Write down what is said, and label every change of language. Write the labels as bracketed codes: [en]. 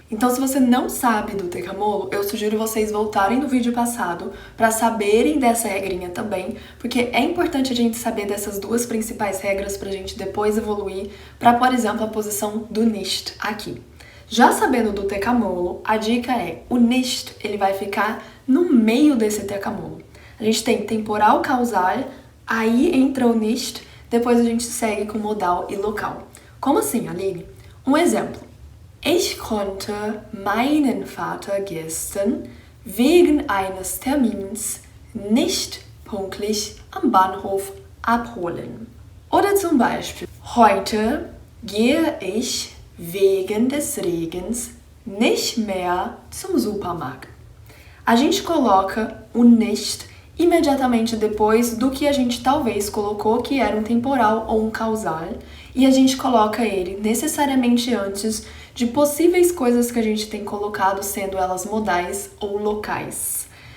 [pt] Então, se você não sabe do tecamolo, eu sugiro vocês voltarem no vídeo passado para saberem dessa regrinha também, porque é importante a gente saber dessas duas principais regras para a gente depois evoluir para, por exemplo, a posição do nicht aqui. Já sabendo do tecamolo, a dica é, o nicht, ele vai ficar no meio desse tecamolo. A gente tem temporal causal, aí entra o nicht, depois a gente segue com modal e local. Como assim, Aline? Um exemplo. [de] Ich konnte meinen Vater gestern wegen eines Termins nicht pünktlich am Bahnhof abholen. Oder zum Beispiel, heute gehe ich wegen des Regens nicht mehr zum Supermarkt. [pt] A gente coloca o nicht imediatamente depois do que a gente talvez colocou que era um temporal ou um causal e a gente coloca ele necessariamente antes de possíveis coisas que a gente tem colocado, sendo elas modais ou locais.